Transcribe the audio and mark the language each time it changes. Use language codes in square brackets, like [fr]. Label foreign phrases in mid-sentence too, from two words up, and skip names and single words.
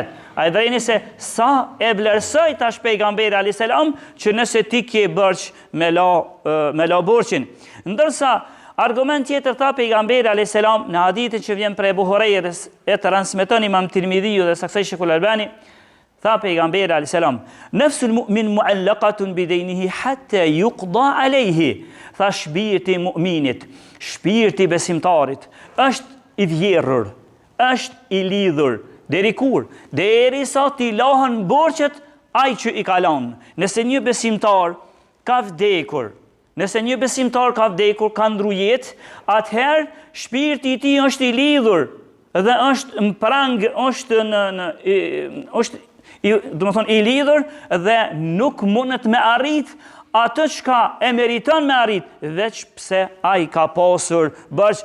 [sq] Ai dhëni se sa e vlerësoi tash pejgamberi [ar] عليه السلام [sq] që nëse ti ke bërç me la borxhin. Ndërsa argument tjetër tha pejgamberi [ar] عليه السلام [sq] në hadithin që vjen prej Buhariut e transmeton Imam Tirmidhiu dhe saksoi Sheikhul Albani, tha pejgamberi [ar] عليه السلام: "نفس المؤمن معلقة بدينه حتى يقضى عليه." [sq] Tha shpirti i mu'minit, shpirti i besimtarit është i vjerrur, është i lidhur. Deri kur? Derisa t'i lahen borxhet ai që i ka lënë. Nëse një besimtar ka vdekur, ka ndru jetë, atëherë shpirti i tij është i lidhur dhe është në prang, është i lidhur dhe nuk mundet me arrit atë çka e meriton me arrit, veç pse ai ka pasur bërç.